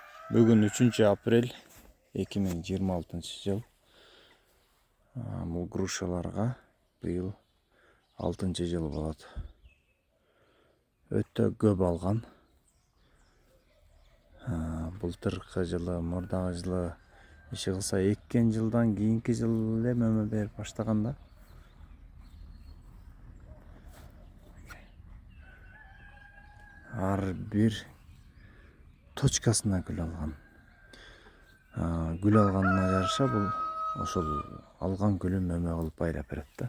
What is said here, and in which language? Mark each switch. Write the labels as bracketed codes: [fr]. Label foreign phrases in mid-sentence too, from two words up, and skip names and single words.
[kk] Бүгін 3 апрель 2026 жыл. Бұл грушаларға биыл 6 жыл болады. Өтті көп алған. [ky] Былтырғы жылы, мурдагы жылы иши кылса эккен жылдан кийинки жыл эле мөмө берип баштаганда. Ар бир точкасына гүл алган. Гүл алганына жараша бул ошол алган гүлүн мөмө кылып байлап берет да.